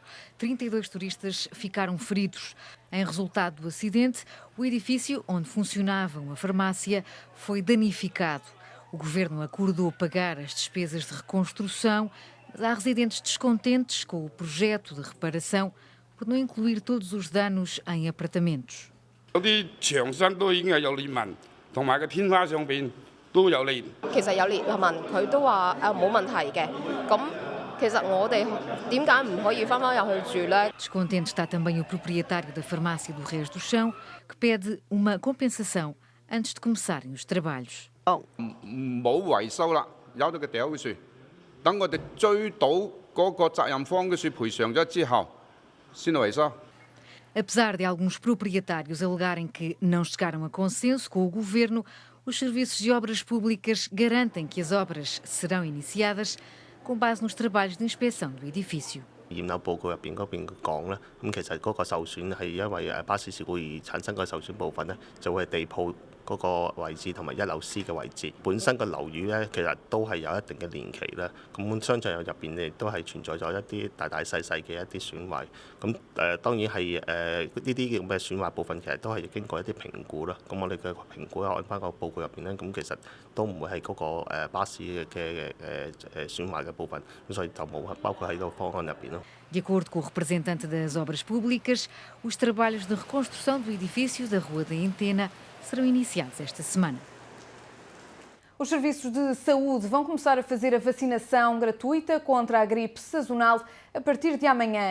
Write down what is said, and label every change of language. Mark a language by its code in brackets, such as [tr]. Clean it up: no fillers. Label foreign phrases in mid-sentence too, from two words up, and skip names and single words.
[pt] 32 turistas ficaram feridos. Em resultado do acidente, o edifício onde funcionava uma farmácia foi danificado. O governo acordou pagar as despesas de reconstrução, mas há residentes descontentes com o projeto de reparação por não incluir todos os danos em apartamentos. [yue] 同埋個天花上邊都有裂。其實有裂紋，佢都話冇問題嘅。咁其實我哋點解唔可以翻返入去住呢？ [pt] Descontente está também o proprietário da farmácia do Reis do Chão, que pede uma compensação antes de começarem os trabalhos. [yue] 冇維修啦，由咗佢掉嘅樹，等我哋追到嗰個責任方嘅樹賠償咗之後，先嚟維修。 [pt] Apesar de alguns proprietários alegarem que não chegaram a consenso com o governo, os serviços de obras públicas garantem que as obras serão iniciadas com base nos trabalhos de inspeção do edifício. [yue] 驗樓報告入邊講咧，其實嗰個受損係因為巴士事故而產生嘅受損部分咧，就會係地鋪嗰個位置同埋1樓 C 嘅位置。本身個樓宇咧，其實都係有一定嘅年期啦。咁相信入邊亦都係存在咗一啲大細嘅一啲損壞。咁當然係呢啲咁嘅損壞部分，其實都係經過一啲評估啦。咁我哋嘅評估按翻個報告入邊咧，咁其實都唔會係嗰個巴士嘅損壞嘅部分，咁所以就冇包括喺個方案入邊咯。 [pt] De acordo com o representante das obras públicas, os trabalhos de reconstrução do edifício da Rua da Antena serão iniciados esta semana. Os serviços de saúde vão começar a fazer a vacinação gratuita contra a gripe sazonal a partir de amanhã.